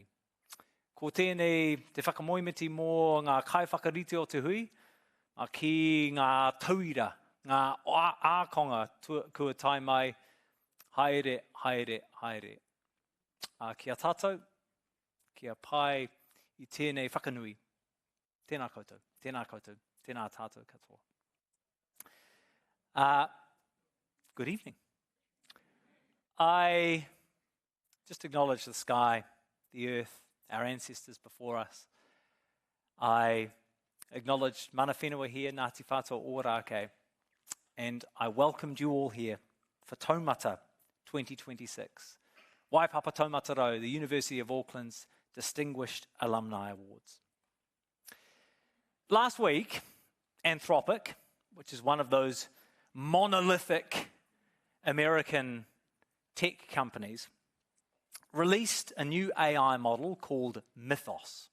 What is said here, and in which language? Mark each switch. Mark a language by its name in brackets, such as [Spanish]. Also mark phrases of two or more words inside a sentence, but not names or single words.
[Māori] Ko tēnei te whakamoimiti mō ngā kai whakarite o te hui, ki ngā tauira, ngā ākonga kua tai mai, haere, haere, haere. Kia tātou, kia pai i tēnei whakanui. Tēnā koutou, tēnā tātou katoa. [English] Good evening. I just acknowledge the sky, the earth, our ancestors before us. I acknowledge [Māori] mana whenua [English] here, Ngāti Whātua o Rākei, and I welcomed you all here for Taumata 2026. Waipapa Taumata Rau, the University of Auckland's Distinguished Alumni Awards. Last week, Anthropic, which is one of those monolithic American tech companies released a new AI model called Mythos.